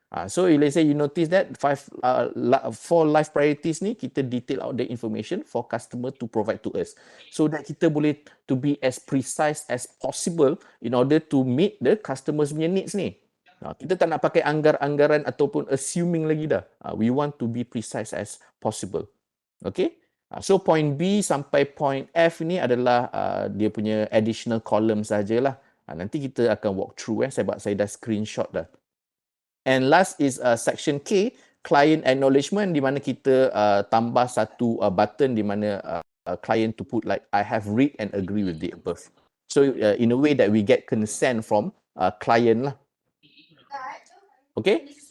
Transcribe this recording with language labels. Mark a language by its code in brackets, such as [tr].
[en] So let's say you notice that 4 life priorities ni kita detail out the information for customer to provide to us, [ms] so that kita boleh [en] to be as precise as possible in order to meet the customers punya needs ni. [ms] Kita tak nak pakai anggaran ataupun assuming lagi dah. [en] We want to be precise as possible. Okay? [ms] So point B sampai point F ni adalah dia punya additional column sajalah. Nanti kita akan [en] walk through [ms] sebab saya dah screenshot dah. [en] And last is section K, client acknowledgement, [ms] di mana kita tambah satu button di mana [en] client to put like I have read and agree with the above. So in a way that we get consent from client lah. Okay.